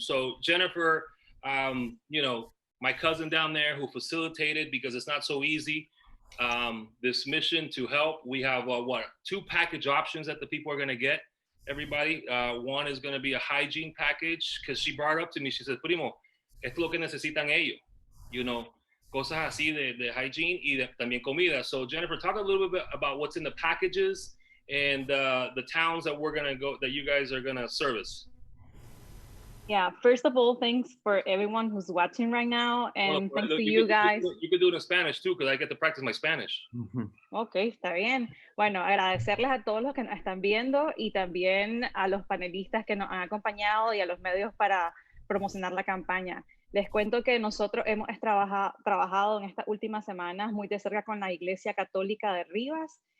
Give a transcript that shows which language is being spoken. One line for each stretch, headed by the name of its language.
English: So Jennifer, my cousin down there who facilitated, because it's not so easy, this mission to help. We have 2 package options that the people are going to get, everybody. One is going to be a hygiene package, because she brought it up to me. She said,
Spanish: primo, esto es lo que necesitan ellos, cosas así de hygiene y también comida.
English: So Jennifer, talk a little bit about what's in the packages and the towns that we're going to go, that you guys are going to service. Yeah, first of all, thanks for everyone who's watching right now, and thanks to you guys. You could do it in Spanish too, because I get to practice my Spanish.
Spanish: Ok, está bien. Bueno, agradecerles a todos los que nos están viendo y también a los panelistas que nos han acompañado y a los medios para promocionar la campaña. Les cuento que nosotros hemos trabajado en estas últimas semanas muy de cerca con la Iglesia Católica de Rivas.